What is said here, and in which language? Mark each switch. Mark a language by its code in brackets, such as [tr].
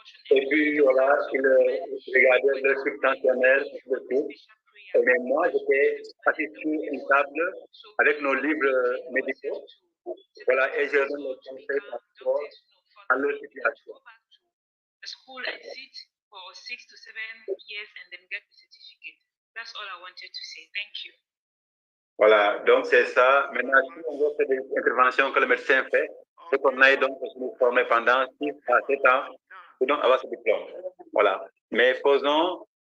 [fr] Et puis, voilà, ils regardaient le subventionnel de tout. Mais moi, j'étais assis sur une table avec nos livres médicaux. Voilà, et je donne le conseil par rapport à leur situation. [en] School and sit for 6 to 7 years and then get the certificate. That's all I wanted to say. Thank you. [fr] Voilà, donc c'est ça. Maintenant, si on veut faire des interventions que le médecin fait, c'est qu'on aille donc nous former pendant 6 à 7 ans pour donc avoir ce diplôme. Voilà. Mais posons